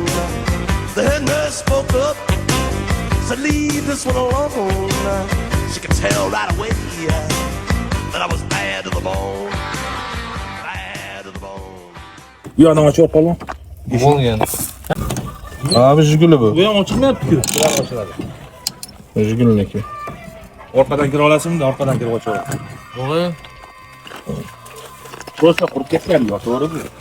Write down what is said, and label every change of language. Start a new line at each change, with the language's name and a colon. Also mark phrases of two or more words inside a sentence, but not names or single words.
English: The head nurse spoke up, said, "Leave this one alone." She could tell right away that I was bad to the bone, bad to the bone.
Uzbek: Bu yoqdan ochib qolgan. Bo'lgan. Abi Jiguli bu. Bu ham ochilmayapti-ku. Bular ochiladi. Jigulniki. Orqadan kira olasizmi? Orqadan kirib ochaman. To'g'ri. Prosta qurib ketgan yo, to'g'rimi?